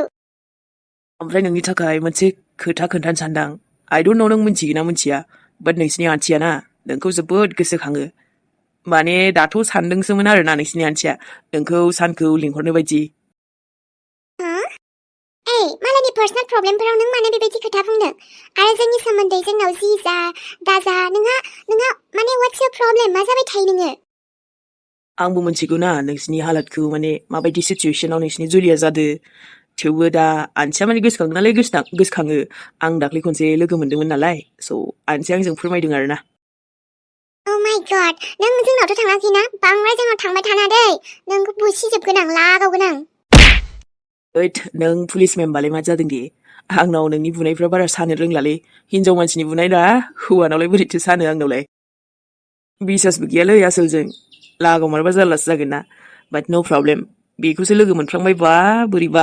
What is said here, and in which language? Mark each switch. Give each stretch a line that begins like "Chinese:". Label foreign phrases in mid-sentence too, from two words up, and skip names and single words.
Bodo: ओमफ्राय नोंनि थाखाय मोनसे खोथा खोन्थानो सानदां
English: I don't know
Bodo: नों मिन्थिगोन ना मिन्थिया बाट नोंसिनि आन्टिया ना नोंखौ जोबोद गोसोखाङो माने दाथ' सानदोंसोमोन आरोना नोंसिनि आन्टिया नोंखौ सानखौ लिंहरनो बायदि मालायनि पार्सनेल प्रब्लेमफोराव नों मानो बेबायदि खोथा बुंदों आरो जोंनि सोमोन्दै जोंनाव जि जा दाजा नोंहा माने
English: what's your problem
Bodo: मा जाबाय थायो नोङो आंबो मोनथिगौ ना नोंसिनि हालादखौ माने माबायदि सिचुएशनाव नोंसिनि जुलिया जादों थेवबो दा आन्टिया माने गोसोखाङो नालाय गोसोखाङो आं दाख्लै खनसे लोगो मोनदोंमोन नालाय स' आन्टिया आंजों फोरमायदों आरो ना
English: Oh my god
Bodo: नों जोंनावथ' थाङाखैना बांद्राय जोंनाव थांबाय थाना दै नोंखौ बुसिजोबगोन आं लागावगोन आं ओइद नों पुलिसमेन बालाय मा जादों दे आंनाव नोंनि बुनायफ्रा बारा सानो रोंलालै हिनजाव मानसिनि बुनाय दा हौवानावलाय बोरैथो सानो आंनावलाय बिसासबो गैयालै आसोलजों लागाव मारबा जारलासो जागोन ना
English: but no problem
Bodo: बेखौसो लोगो मोनफ्लांबायबा बोरैबा